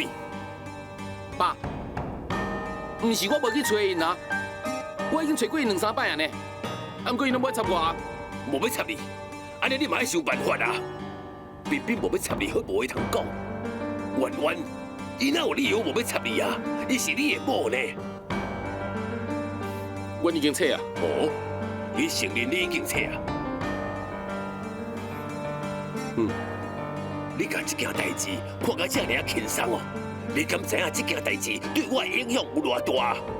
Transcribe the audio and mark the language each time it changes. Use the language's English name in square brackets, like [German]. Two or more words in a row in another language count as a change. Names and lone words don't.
[Min Nan Chinese] 爸，唔是我无去找因啊，我已经找过因2、3摆啊呢，啊，不过因拢无插我，无要插你，安尼你嘛爱想办法啊！彬彬无要插你，好无话通讲。婉婉，伊哪有理由无要插你啊？伊是你的某呢。阮已经找啊。哦， 你承认你已经错啊？你甲这件代志看甲这尔轻松哦，你敢知影这件代志对我的影响有偌大？